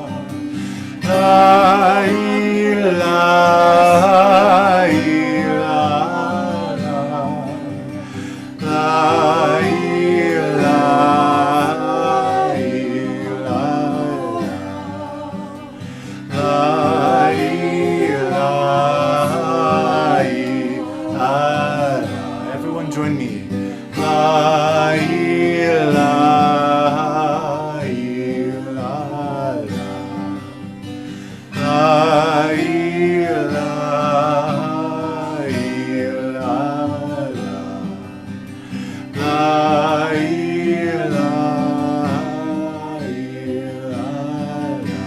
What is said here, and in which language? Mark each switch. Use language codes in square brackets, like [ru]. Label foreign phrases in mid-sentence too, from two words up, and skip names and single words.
[ar] لا إله إلا الله. لا إله إلا الله. لا إله إلا الله. [en] Everyone join me. [ar] لا إله إلا الله. لا إله إلا الله. لا إله إلا الله.